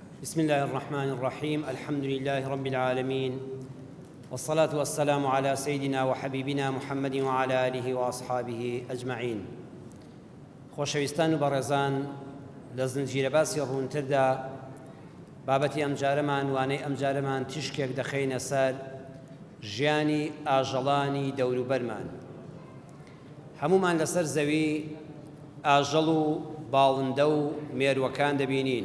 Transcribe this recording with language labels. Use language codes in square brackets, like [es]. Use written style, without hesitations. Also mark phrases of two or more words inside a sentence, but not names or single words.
[ar] بسم الله الرحمن الرحيم الحمد لله رب العالمين والصلاة والسلام على سيدنا وحبيبنا محمد وعلى آله وأصحابه أجمعين [ckb] خۆشەویستان و بەڕێزان لە زنجیرە باسی ڕوونتردا بابەتی ئەمجارەمان وانەی ئەمجارەمان تیشکێک دەخەینە سەر ژیانی ئاژەڵانی دەوروبەرمان. هەمومان لەسەر زەوی ئاژەڵ و باڵندە و مێرووەکان دەبینین.